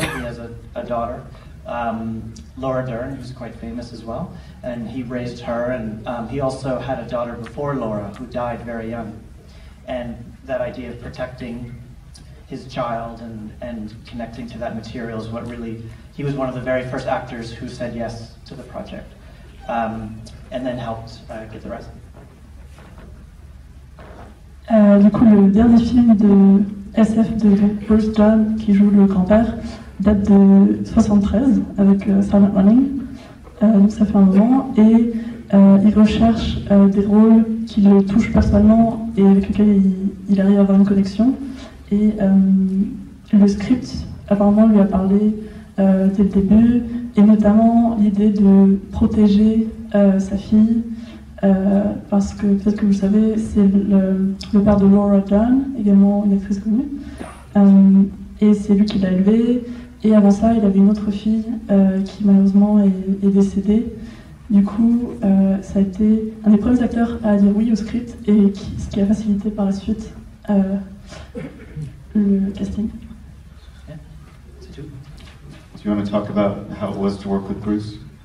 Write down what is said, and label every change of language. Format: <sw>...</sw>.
<en>He has a daughter, Laura Dern, who's quite famous as well, and he raised her, and he also had a daughter before Laura who died very young, and that idea of protecting his child and connecting to that material is what really, he was one of the very first actors who said yes to the project, and then helped get the rest.</en> <fr>Du coup, le dernier film de SF de Bruce Dern, qui joue le grand-père, date de 73 avec Silent Running, donc ça fait un moment, et il recherche des rôles qui le touchent personnellement et avec lesquels il arrive à avoir une connexion. Et le script apparemment lui a parlé dès le début, et notamment l'idée de protéger sa fille, parce que peut-être que vous savez, c'est le père de Laura Dern, également une actrice connue, et c'est lui qui l'a élevée. Et avant ça, il avait une autre fille qui malheureusement est décédée. Du coup, ça a été un des premiers acteurs à dire oui au script, et ce qui a facilité par la suite le casting. Yeah, c'est tout.</fr> <en>Do you want to talk about how it was to work with Bruce?</en>